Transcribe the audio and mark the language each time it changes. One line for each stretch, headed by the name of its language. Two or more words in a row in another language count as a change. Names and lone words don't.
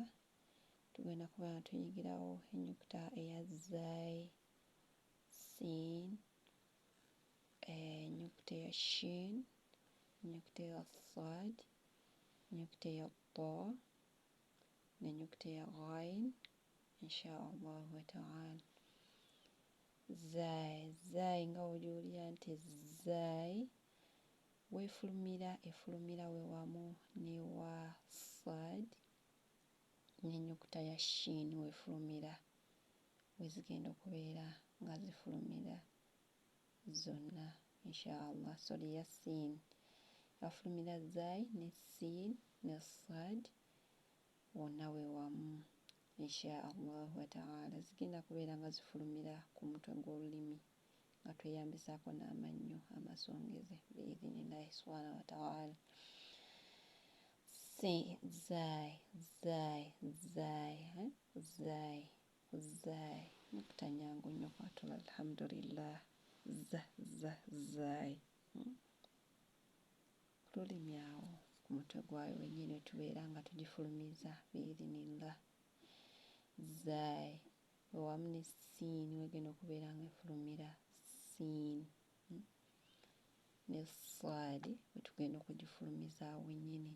Ganda: Tugenda kuba nga tuyigirawo ennyukuta eya zai, sin, ennyukuta eya shin, ennyukuta eya sad, ennyukuta eya ta n'ennyukuta eya ghain
Arabic: إن شاء الله وتعالى.
Ganda: Zai nga bw'ogiwulira nti zai efulumira we wamu n'ewa sad n'ennyukuta ya shin wefulumira we zigenda okubeera nga zifulumira zonna
Arabic: إن شاء الله.
Ganda: Sorry, ya sin yafulumira zai ne sin ne sad wonna we wamu
Arabic: إن شاء الله وتعالى.
Ganda: Zigenda kubeera nga zifulumira ku mutwe gw'olulimi nga tweyambisaako n'amannyo amasongeze
Arabic: بإذن الله سبحانه وتعالى.
Ganda: Zai nnyukuta nnyangu nnyo kwatula alhamdulillah. Zai lulimi awo ku mutwe gwayo wennyini tubeera nga tugifulumiza biidhinillah. Zai wamu ne siin wegenda okubeera nga efulumira siin ne saadi we tugenda okugifulumiza wennyini.